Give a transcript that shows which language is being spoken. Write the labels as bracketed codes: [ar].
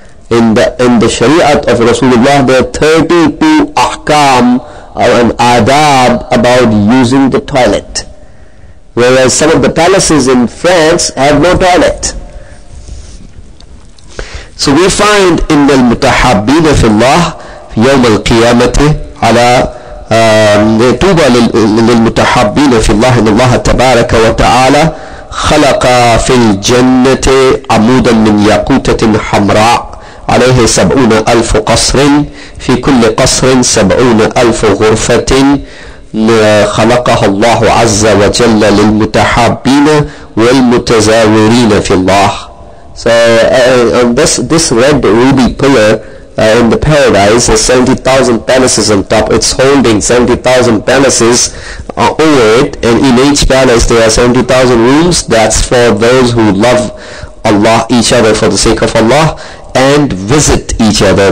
[en] In the Shariat of Rasulullah, there are 32 ahkam and adab about using the toilet. Whereas some of the palaces in France have no toilet. So we find in the [ar] mutahabbina fillah يوم القيامة على طوبى للمتحابين في الله إن الله تبارك وتعالى خلق في الجنة عمودا من ياقوتة حمراء عليه 70,000 قصر في كل قصر 70,000 غرفة خلقها الله عز وجل للمتحابين والمتزاورين في الله. [en] So this red ruby pillar in the paradise has 70,000 palaces on top. It's holding 70,000 palaces over it, and in each palace there are 70,000 rooms. That's for those who love Allah, each other for the sake of Allah, and visit each other.